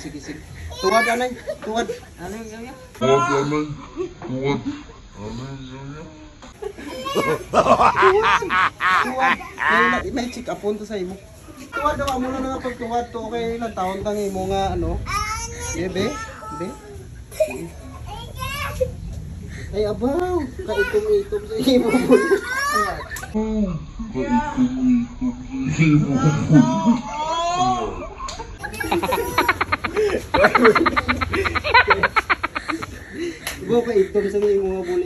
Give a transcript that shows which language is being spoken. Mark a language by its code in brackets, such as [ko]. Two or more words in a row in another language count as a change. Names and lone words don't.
[hil] Tuwad anay. Tuwad. [tl] Ano yung gawin? [hil] Tuwad. May check up po sa imo. Tuwad daw mo na nga pagtuwad to. Okay, ilang taon tangi mo nga ano? Bebe? Ay, abaw! Kaitom-itom sa imo. Ibo kaitom sa imo nga buli.